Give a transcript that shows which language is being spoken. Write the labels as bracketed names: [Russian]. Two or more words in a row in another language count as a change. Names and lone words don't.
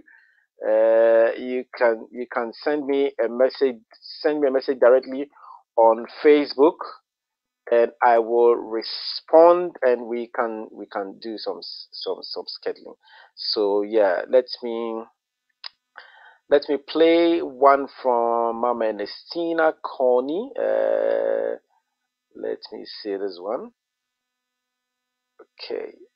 [English] You can send me a message directly on Facebook, and I will respond, and we can do some scheduling. So yeah, let me play one from Mama Ernestina Koney. Let me see this one. Okay.